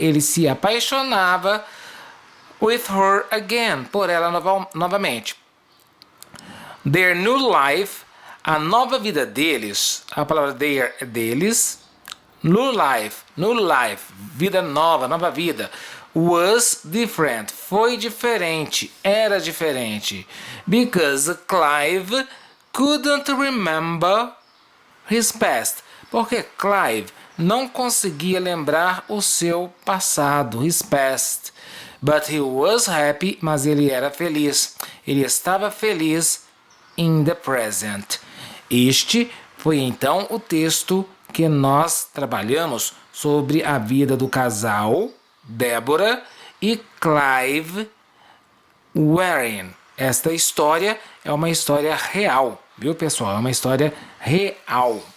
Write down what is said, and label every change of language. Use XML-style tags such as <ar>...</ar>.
<pt>Ele se apaixonava</pt> <en>with her again,</en> <pt>por ela novamente.</pt> <en>Their new life,</en> <pt>a nova vida deles, a palavra their é deles.</pt> <en>New life,</en> <pt>vida nova, nova vida.</pt> <en>Was different,</en> <pt>foi diferente, era diferente.</pt> <en>Because Clive couldn't remember his past.</en> <pt>Porque Clive não conseguia lembrar o seu passado,</pt> <en>his past. But he was happy,</en> <pt>mas ele era feliz. Ele estava feliz</pt> <en>in the present.</en> <pt>Este foi então o texto que nós trabalhamos sobre a vida do casal Deborah e Clive Waring. Esta história é uma história real, viu, pessoal? É uma história real.</pt>